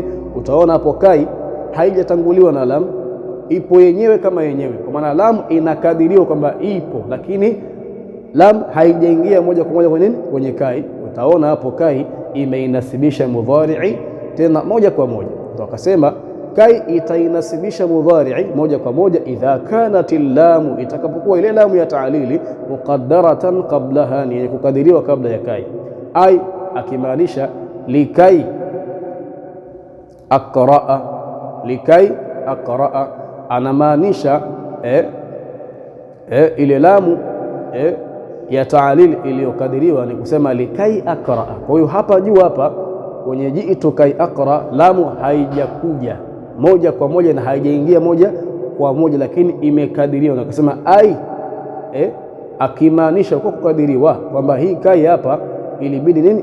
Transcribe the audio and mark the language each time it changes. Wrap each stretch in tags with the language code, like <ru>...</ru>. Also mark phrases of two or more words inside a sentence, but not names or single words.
<sw>Utaona hapo kai haijatanguliwa na lam, ipo yenyewe kama yenyewe, kwa maana lam inakadiriwa kwamba ipo, lakini lam haijaingia moja kwa moja kwenye kai. Utaona hapo kai imeinasibisha mudhari'i tena moja kwa moja. Ndio akasema kai itainasibisha mudhari'i moja kwa moja</sw> <ar>إذا كانت لام,</ar> <sw>itakapokuwa ile lamu ya</sw> <ar>تعليل مقدرة قبلها,</ar> <sw>ni yenye kukadiriwa kabla ya kai. Ai, akimaanisha</sw> <ar>لكي أقرأ, لكي أقرأ,</ar> <sw>anamaanisha ile lamu ya ta'lili iliyokadiriwa ni kusema</sw> <ar>لكي أقرأ.</ar> <sw>Kwa hiyo hapa juu hapa kwenye</sw> <ar>جئت كي أقرأ,</ar> <sw>lamu haijakuja moja kwa moja na haijaingia moja kwa moja, lakini imekadiriwa na kusema ai, akimaanisha kwa kukadiriwa kwamba hii kai hapa ilibidi nini?</sw>